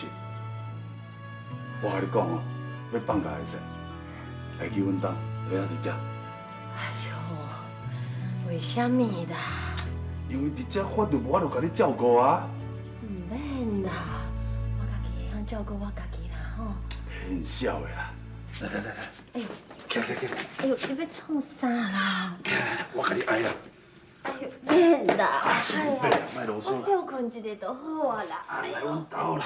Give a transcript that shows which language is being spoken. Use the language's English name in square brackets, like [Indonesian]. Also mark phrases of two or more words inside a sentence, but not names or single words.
[Min Nan Chinese] 我甲你讲哦，要放假会使，来去阮兜，要伫遮。哎呦，为什么啦？因为伫遮我就无法度甲你照顾啊。唔免啦，我家己会晓照顾我家己啦吼。很少的啦，来来来来，哎呦，起来起来起来，哎呦，你要创啥啦？起来，我甲你挨啦。哎呦，免啦，啊，是免啦，莫啰嗦我休困一下就好啊啦。啊，来阮兜啦。